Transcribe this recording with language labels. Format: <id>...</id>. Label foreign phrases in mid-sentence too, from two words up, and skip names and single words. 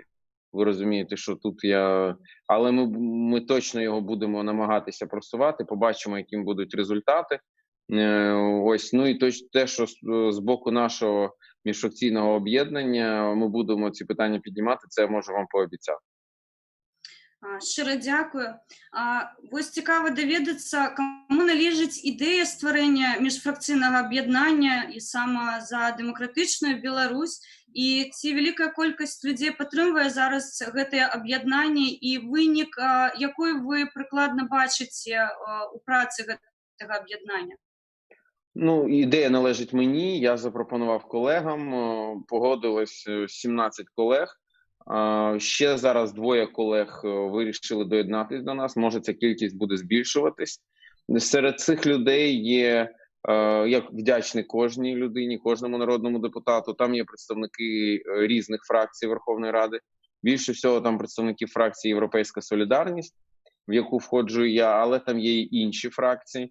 <uk>Ви розумієте, що тут але ми точно його будемо намагатися просувати, побачимо, яким будуть результати. Ось, ну і те, що з боку нашого міжфракційного об'єднання ми будемо ці питання піднімати, це я можу вам пообіцяти. Щиро дякую.</uk> <be>Вось цікаво даведацца, каму належыць ідэя стварэння міжфракцыйнага аб'яднання і сама за дэмакратычную Беларусь, і ці вялікая колькасць людзей падтрымвае зараз гэтае аб'яднанне, і вынік, якой вы прыкладна бачыце у працы гэтага аб'яднання?</be> <uk>Ну, ідея належить мені, я запропонував колегам, погодилось 17 колег. Ще зараз 2 колег вирішили доєднатися до нас, може ця кількість буде збільшуватись. Серед цих людей є, я вдячний кожній людині, кожному народному депутату, там є представники різних фракцій Верховної Ради, більше всього там представники фракції «Європейська Солідарність», в яку входжу і я, але там є і інші фракції.</uk>